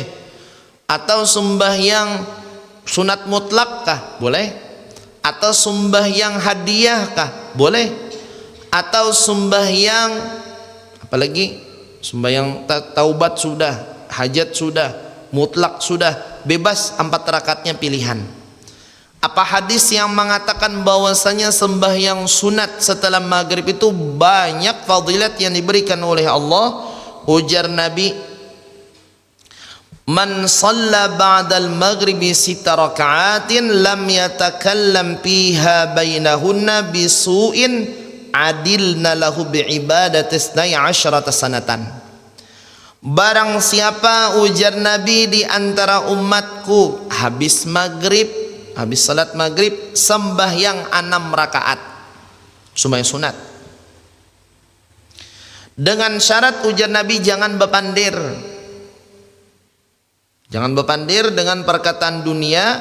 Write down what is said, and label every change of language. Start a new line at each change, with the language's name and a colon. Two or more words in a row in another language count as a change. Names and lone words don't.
Banjar: Atau sembahyang sunat mutlak kah boleh, atau sembahyang hadiah kah boleh, atau sembahyang apalagi, sembahyang taubat sudah, hajat sudah, mutlak sudah, bebas 4 rakaatnya pilihan. Apa hadis yang mengatakan bahwasanya sembahyang sunat setelah maghrib itu banyak fadilat yang diberikan oleh Allah? Ujar Nabi,
Arabic: من صلى بعد المغرب 6 ركعات لم يتكلم فيها بينهن بسوء عدلن له بعبادة 12 سنة.
Banjar: Barang siapa, ujar Nabi, di antara umatku habis maghrib, habis salat maghrib sembahyang 6 rakaat sembahyang sunat, dengan syarat, ujar Nabi, jangan bepandir dengan perkataan dunia.